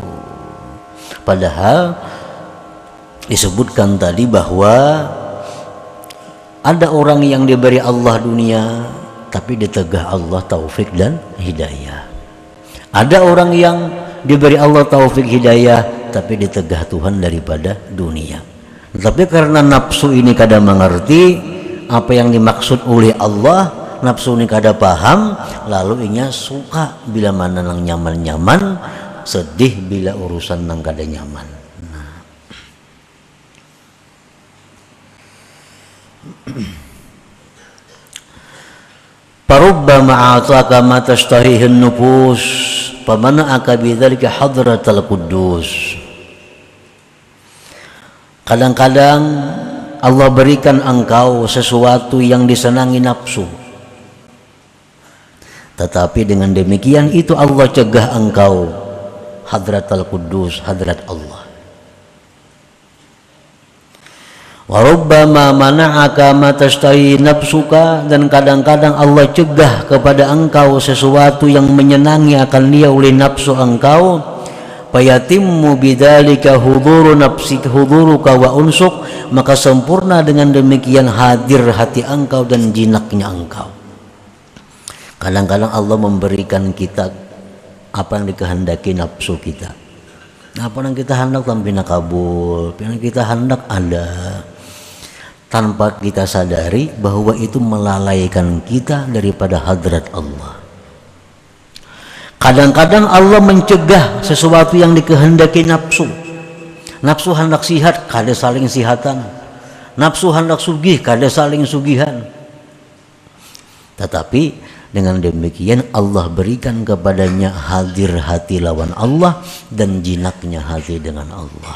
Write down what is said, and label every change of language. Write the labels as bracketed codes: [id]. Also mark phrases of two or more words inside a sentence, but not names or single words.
[id] Padahal disebutkan tadi bahwa ada orang yang diberi Allah dunia tapi ditegah Allah taufik dan hidayah. Ada orang yang diberi Allah taufik hidayah tapi ditegah Tuhan daripada dunia. Tapi karena nafsu ini kadang mengerti apa yang dimaksud oleh Allah, [bjn] nafsu ini kadang paham, lalu inya suka bila mana nang nyaman-nyaman, sedih bila urusan nang kada nyaman. Nah. [ar] فربما أعطاك ما تشتهيه النفوس فمنعك بذلك حضرة القدس. [id] Kadang-kadang Allah berikan engkau sesuatu yang disenangi nafsu, tetapi dengan demikian itu Allah cegah engkau [ar] حضرة القدس, [id] hadrat Allah. [ar] وربما منعك ما تشتهي نفسك, [id] dan kadang-kadang Allah cegah kepada engkau sesuatu yang menyenangi akan dia oleh nafsu engkau, [ar] فيتم بذلك حضور نفسك حضورك وأنسك, [id] maka sempurna dengan demikian hadir hati engkau dan jinaknya engkau. Kadang-kadang Allah memberikan kita apa yang dikehendaki nafsu kita. Apa yang kita hendak tanpa kabul, apa yang kita hendak ada, tanpa kita sadari bahwa itu melalaikan kita daripada hadrat Allah. Kadang-kadang Allah mencegah sesuatu yang dikehendaki nafsu. [bjn] Nafsu hendak sihat, kada saling sihatan. Nafsu hendak sugih, kada saling sugihan. [id] Tetapi dengan demikian Allah berikan kepadanya hadir hati lawan Allah dan jinaknya hati dengan Allah.